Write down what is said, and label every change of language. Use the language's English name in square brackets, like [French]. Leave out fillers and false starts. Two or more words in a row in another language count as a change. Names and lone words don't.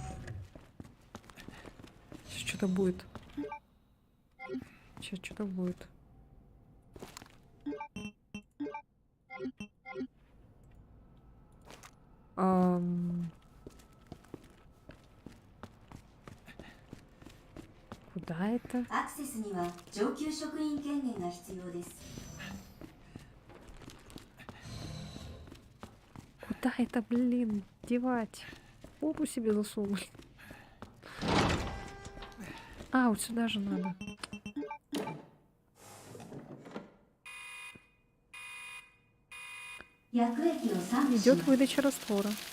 [Russian] Сейчас что-то будет. Сейчас что-то будет. Куда это? [Japanese] アクセスには上級職員権限が必要です。 [Russian] Куда это, блин, девать? Попу себе засунуть. А, вот сюда же надо. Идет выдача раствора.